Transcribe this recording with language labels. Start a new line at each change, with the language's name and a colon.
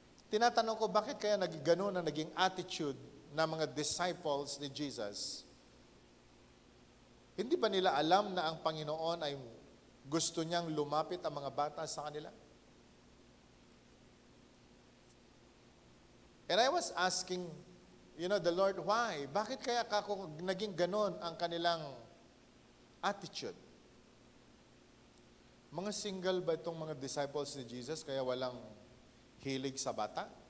Filipino: Tinatanong ko, bakit kaya gano'n na naging attitude ng mga disciples ni Jesus? Hindi ba nila alam na ang Panginoon ay gusto niyang lumapit ang mga bata sa kanila?
English: And I was asking, the Lord, why?
Filipino: Bakit kaya naging ganon ang kanilang attitude? Mga single ba itong mga disciples ni Jesus kaya walang hilig sa bata?